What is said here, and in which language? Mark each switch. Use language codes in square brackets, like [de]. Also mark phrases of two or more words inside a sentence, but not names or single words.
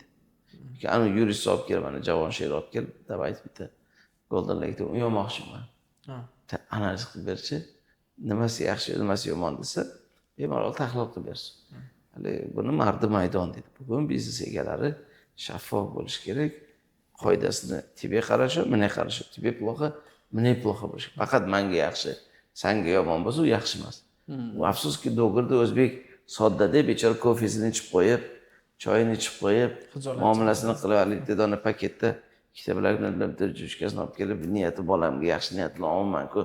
[uz] Ana yurist olib kelib, mana Javon Sher olib kelib, davayt bitta Golden Lake'da yo'moqchiman. Analiz qilib berchi, nimasi yaxshi, nimasi yomon desa, bemalol tahlil qilib bersin. Hali buni mardi maydon deydi. Bugun biznes egalari shaffof bo'lish kerak. Qoidasini [ru] тебе хорошо, мне хорошо, тебе плохо, мне плохо [uz] bo'lish. Faqat menga yaxshi, senga yomon bo'lsa, u yaxshi emas. Afsuski do'g'irda o'zbek soddada bechora kofesini ichib qo'yib, choyini ichib qo'yib, muomalasini qilib, bitta dona paketda ikkita bilan bitta jushkasini olib kelib, niyati bolamga yaxshi niyat bilan olman-ku.